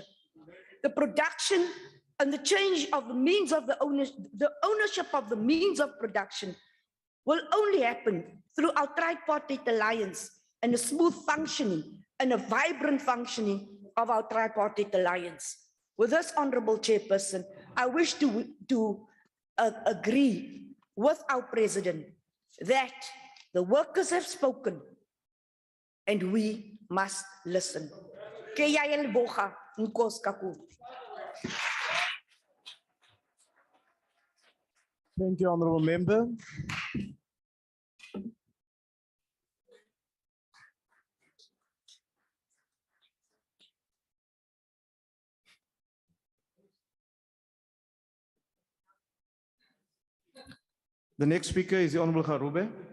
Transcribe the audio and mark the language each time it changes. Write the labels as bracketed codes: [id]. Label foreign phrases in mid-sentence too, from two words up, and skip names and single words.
[en] The production and the change of the means of the ownership of the means of production will only happen through our tripartite alliance and a smooth functioning and a vibrant functioning of our tripartite alliance. With this, Honorable Chairperson, I wish to agree with our President that the workers have spoken and we must listen. [nso] Ke jy leboga, [zu] Nkosi kakhulu. [en] Thank you, Honorable Member. The next speaker is the Honorable Garube.